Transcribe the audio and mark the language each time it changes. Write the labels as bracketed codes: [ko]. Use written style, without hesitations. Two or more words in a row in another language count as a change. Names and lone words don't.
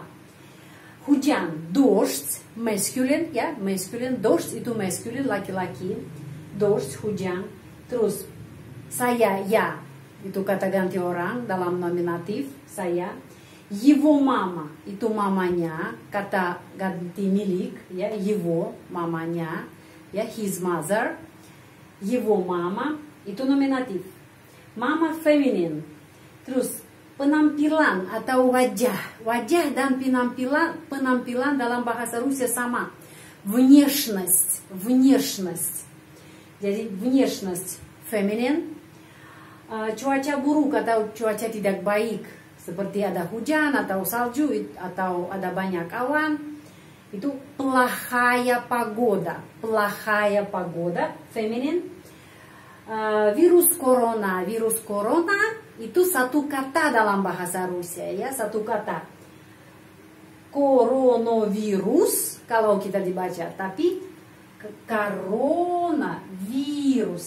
[id] Hujan, dождь, masculine ya, masculine, dождь itu masculine laki-laki, dождь hujan. Terus saya, ya, itu kata ganti orang dalam nominatif, saya. [ru] Его мама, [id] itu mamanya, kata ganti milik, ya, его, mamanya, ya, [en] his mother. [ru] Его мама, [id] itu nominatif. Mama feminine. Terus penampilan atau wajah. Wajah dan penampilan dalam bahasa Rusia sama. [ru] Внешность, внешность. [id] Jadi внешность feminine. Cuaca buruk atau cuaca tidak baik seperti ada hujan atau salju atau ada banyak awan, itu [ru] плохая погода, плохая погода [id] feminin. Virus corona itu satu kata dalam bahasa Rusia ya, satu kata. Coronavirus kalau kita dibaca, tapi coronavirus.